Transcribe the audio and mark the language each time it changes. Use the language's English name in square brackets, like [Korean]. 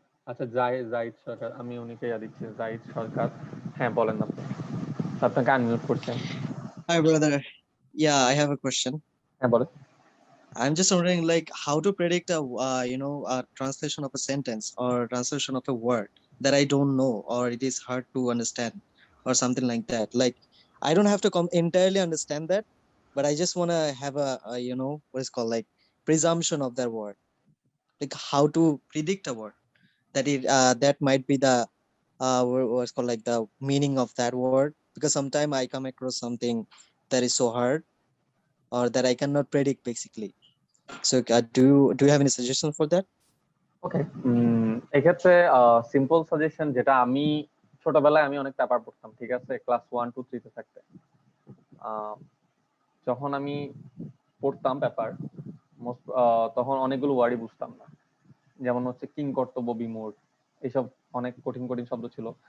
[Bangla] আচ্ছা, জাহিদ সরকার, আমি উনিকে দিচ্ছি, জাহিদ সরকার। হ্যাঁ, বলেন আপনি, আপনাকে আনমিউট করছেন। [English] Hi, brother. Yeah, I have a question. [Bangla] হ্যাঁ, বলেন। [English] I'm just wondering, like, how to predict a translation of a sentence or translation of a word that I don't know or it is hard to understand or something like that. Like, I don't have to entirely understand that, but I just want to have what is called like presumption of that word. Like, how to predict a word that might be the what's called like the meaning of that word. Because sometimes I come across something that is so hard or that I cannot predict basically. So do you have any suggestion for that? [Bangla] ওকে, এক্ষেত্রে simple suggestion, যেটা আমি ছোটবেলায় আমি অনেক paper পড়তাম, ঠিক আছে, class 1 2 3 তে থাকতে। যখন আমি পড়তাম পেপার, তখন অনেকগুলো ওয়ার্ডই বুঝতাম না। যেমন হচ্ছে কিং কর্তব্য বিমূঢ়, এইসব অনেক কঠিন কঠিন শব্দ ছিল।